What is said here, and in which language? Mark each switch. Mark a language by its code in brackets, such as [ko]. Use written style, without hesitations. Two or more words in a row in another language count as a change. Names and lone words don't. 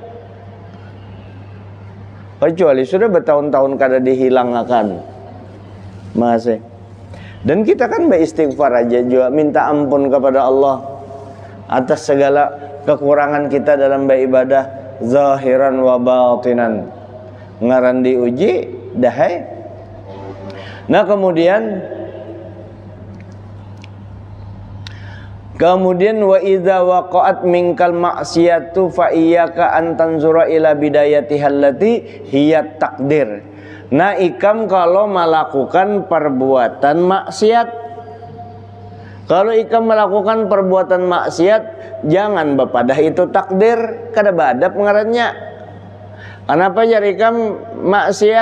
[bjn] Kecuali sudah bertahun-tahun kada dihilangkan. [id] Masih. Dan kita kan beristighfar aja juga, minta ampun kepada Allah atas segala kekurangan kita dalam beribadah [ar] ظاهرا وباطنا. [bjn] Ngaran diuji dahai. [id] Nah, kemudian [ar] وإذا وقعت منك المعصية فإياك أن تنظر إلى بدايتها التي هي تقدير. [bjn] Nah, ikam kalau melakukan perbuatan maksiat, kalau ikam melakukan perbuatan maksiat, jangan bepadah itu takdir, kada badap ngarannya. Kenapa jar ikam maksiat?